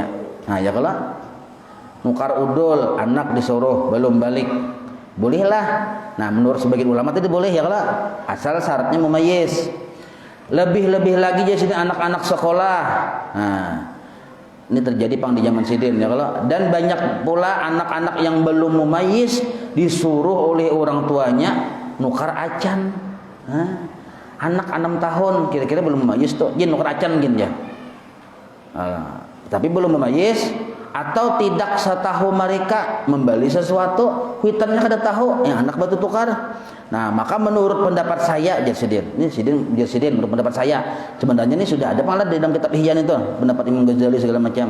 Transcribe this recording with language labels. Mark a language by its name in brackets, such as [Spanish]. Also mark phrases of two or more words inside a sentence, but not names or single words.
[Banjar] Nah, ya kalau nukar udul anak disuruh belum balik. Bolehlah. [Indonesian] Nah, menurut sebagian ulama itu boleh ya kalau asal syaratnya mumayyiz. Lebih-lebih lagi jadi anak-anak sekolah. [Banjar] Nah, ini terjadi pang di zaman sidin ya kalau dan banyak pula anak-anak yang belum mumayyiz disuruh oleh orang tuanya nukar acan. Anak 6 tahun kira-kira belum mumayyiz tuh, dia nukar acan gin ya. Tapi belum mumayyiz atau tidak setahu mereka membeli sesuatu, kuitannya kada tahu, yang anak batu tukar. [Indonesian] Nah, maka menurut pendapat saya, ini sidin menurut pendapat saya, sebenarnya ini sudah ada malah di dalam kitab Ihyan itu, pendapat Imam Ghazali segala macam.